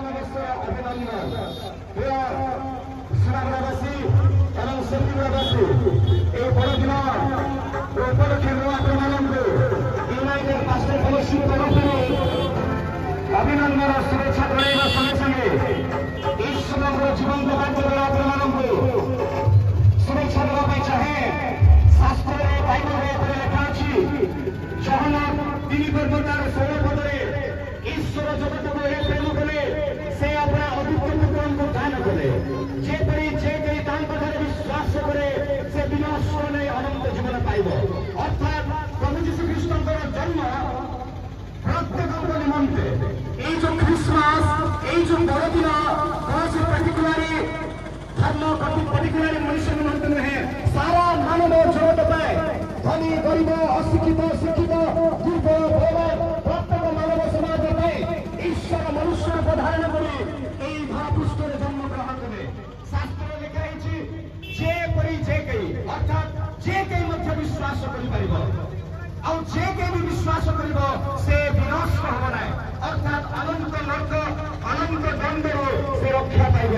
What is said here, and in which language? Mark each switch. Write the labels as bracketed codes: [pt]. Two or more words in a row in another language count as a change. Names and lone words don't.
[bn] অভিনন্দন। প্রিয় সোনামুড়াবাসী এবং সত্যিমুড়াবাসী, এই বড়দিন উপলক্ষে [or] আপনাମାନଙ୍କୁ ୟୁନାଇଟେଡ୍ ପାଷ୍ଟର ଫେଲୋସିପ୍ ତରଫରୁ ଅଭିନନ୍ଦନ ଶୁଭେଚ୍ଛା ଜଣାଇବା ସଙ୍ଗେ ସଙ୍ଗେ ଈଶ୍ୱରଙ୍କର ଜୀବନ୍ତ ବାକ୍ୟରେ ଆପଣମାନଙ୍କୁ ଶୁଭେଚ୍ଛା ଦେବା ପାଇଁ ଚାହେଁ। ଶାସ୍ତ୍ରରେ ବାଇବଲରେ ଏପରି ଲେଖା ଅଛି, ଜହନ୍ନାଥ 3:16 ଈଶ୍ୱର ଜଗତକୁ ଏ ପ୍ରେମ କଲେ ସେ ଆପଣା ଅଦ୍ୱିତୀୟ ପୁତ୍ରଙ୍କୁ ଦାନ କଲେ, ଯେପରି ଯେ କେହି ତାଙ୍କଠାରେ ବିଶ୍ୱାସ କରେ ସେ ବିନାଶ ନେଇ ଅନନ୍ତ ଜୀବନ ପାଇବ। ଅର୍ଥାତ୍ ପ୍ରଭୁ ଯୀଶୁ ଖ୍ରୀଷ୍ଟଙ୍କର ଜନ୍ମ ପ୍ରତ୍ୟେକଙ୍କ ନିମନ୍ତେ [bn] এই যে খ্রিসমাস, এই যে বড়দিন [or] কୌଣସି particularly ଧର୍ମ particularly ମଣିଷ ନିମନ୍ତେ ନୁହେଁ, ସାରା ମାନବ ଜଗତ ପାଇଁ, ଧନୀ ଗରିବ ଅଶିକ୍ଷିତ ଶିକ୍ଷିତ ଦୁର୍ବଳ ବଳବାନ ପ୍ରତ୍ୟେକ ମାନବ ସମାଜ ପାଇଁ ଈଶ୍ୱର ମନୁଷ୍ୟ ରୂପ ଧାରଣ କରି এই ଧରାପୃଷ୍ଠରେ ଜନ୍ମଗ୍ରହଣ କଲେ। ଶାସ୍ତ୍ରରେ ଲେଖା ହେଇଛି, ଯେପରି ଯେ କେହି, ଅର୍ଥାତ୍ ଯେ କେହି ମଧ୍ୟ ବିଶ୍ୱାସ କରିପାରିବ, ଆଉ ଯେ କେହି ବି ବିଶ୍ୱାସ କରିବ ସେ ବିନଷ୍ଟ ହେବ ନାହିଁ, ଅର୍ଥାତ୍ ଅନନ୍ତ ନର୍କ ଅନନ୍ତ ଦଣ୍ଡରୁ ସେ ରକ୍ଷା ପାଇବ।